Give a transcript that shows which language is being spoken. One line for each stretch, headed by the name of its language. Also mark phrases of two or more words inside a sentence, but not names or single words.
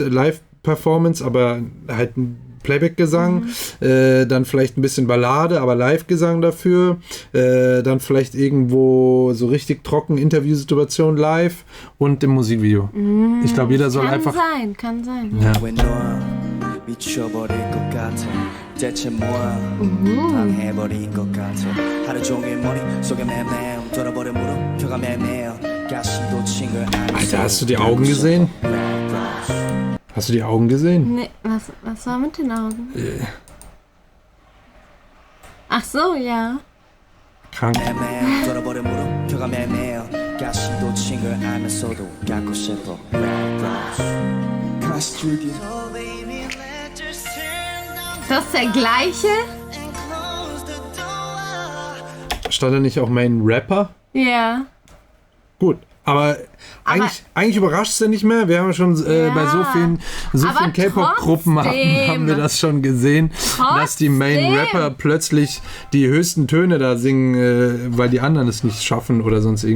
German: Live-Performance, aber halt ein Playback-Gesang. Dann vielleicht ein bisschen Ballade, aber Live-Gesang dafür. Dann vielleicht irgendwo so richtig trocken Interviewsituation live und im Musikvideo. Ich glaube, jeder soll einfach... Kann sein. Ja.
Korean: 미쳐버릴 것 같아 대체 뭐야 방해버린 것 같아 하루 종일 머릿속에 매매음 돌아버려 물음표가 매매요 가시도 친 걸
German: Alter, hast du die Augen gesehen? Hast du die Augen gesehen? Nee, was war mit den Augen? Ach so, ja. Krank.
Korean: 매매음 돌아버려 물음표가 매매요 가시도 친 걸 알면서도 갖고 싶어 가시줄기
German: Das ist der gleiche? Stand da nicht auch
English: Main Rapper?
German: Ja. Gut, aber eigentlich überrascht es ja nicht mehr. Wir haben ja schon bei so vielen K-Pop-Gruppen haben wir das schon gesehen, dass die
English: Main Rapper
German: plötzlich die höchsten Töne da singen, weil die anderen es nicht schaffen oder sonst irgendwie.